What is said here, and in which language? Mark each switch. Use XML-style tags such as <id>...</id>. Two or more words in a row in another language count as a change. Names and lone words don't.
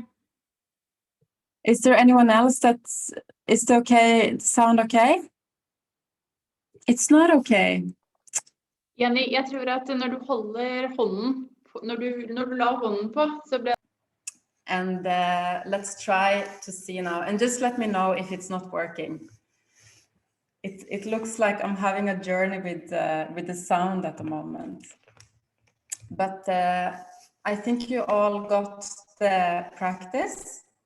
<en>Is there anyone else is the okay, sound okay? It's not okay. Jenny,</en> <no>jeg tror at når du holder hånden, når du la hånden på, så blir.</no> <en>And let's try to see now. And just let me know if it's not working. It looks like I'm having a journey with the sound at the moment. But I think you all got the practice.</en>